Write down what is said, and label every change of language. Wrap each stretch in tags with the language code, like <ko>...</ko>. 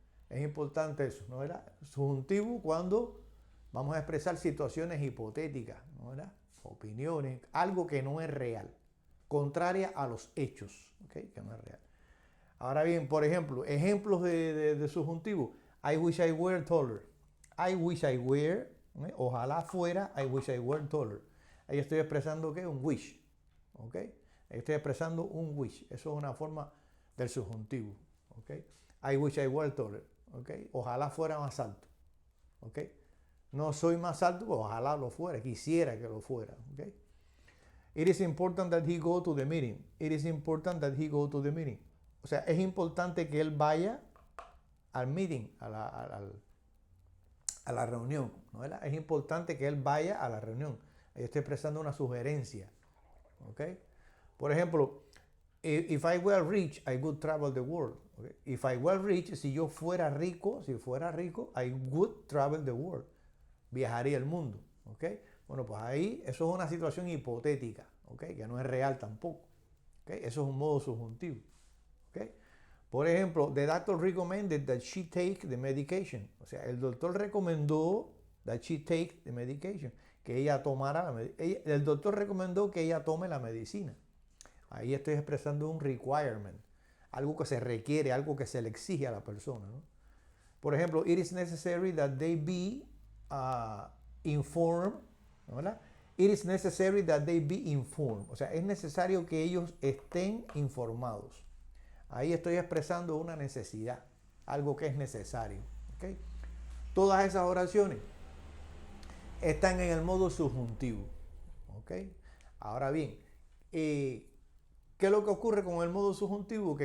<es>Es importante eso, ¿no? ¿Verdad? Subjuntivo cuando vamos a expresar situaciones hipotéticas, ¿no? ¿Verdad? Opiniones, algo que no es real, contraria a los hechos, ¿ok? Que no es real. Ahora bien, por ejemplo, ejemplos de subjuntivo.</es> <en>I wish I were taller. I wish I were, ¿eh?</en> <es>Ojalá fuera,</es> <en>I wish I were taller.</en> <es>Ahí estoy expresando ¿qué? Un wish, ¿ok? Ahí estoy expresando un wish. Eso es una forma del subjuntivo, ¿ok?</es> <en>I wish I were taller,</en> <es>¿ok? Ojalá fuera más alto, ¿ok? No soy más alto, pues ojalá lo fuera, quisiera que lo fuera, ¿ok?</es> <en>It is important that he go to the meeting. It is important that he go to the meeting.</en> <es>O sea, es importante que él vaya al meeting, a la reunión, ¿no? ¿Verdad? Es importante que él vaya a la reunión. Ahí estoy expresando una sugerencia, ¿ok? Por ejemplo,</es> <en>if I were rich, I would travel the world. ¿Okay? If I were rich,</en> <es>si yo fuera rico,</es> <en>I would travel the world.</en> <es>Viajaría el mundo, ¿ok? Bueno, pues ahí eso es una situación hipotética, ¿ok? Que no es real tampoco, ¿ok? Eso es un modo subjuntivo, ¿ok? Por ejemplo,</es> <en>the doctor recommended that she take the medication.</en> <es>O sea, el doctor recomendó</es> <en>that she take the medication,</en> <es>que ella tomara la medicina. El doctor recomendó que ella tome la medicina. Ahí estoy expresando un requirement, algo que se requiere, algo que se le exige a la persona, ¿no? Por ejemplo,</es> <en>it is necessary that they be informed, ¿verdad? It is necessary that they be informed.</en> <es>O sea, es necesario que ellos estén informados. Ahí estoy expresando una necesidad, algo que es necesario, ¿ok? Todas esas oraciones están en el modo subjuntivo, ¿ok? Ahora bien, ¿qué es lo que ocurre con el modo subjuntivo?</es>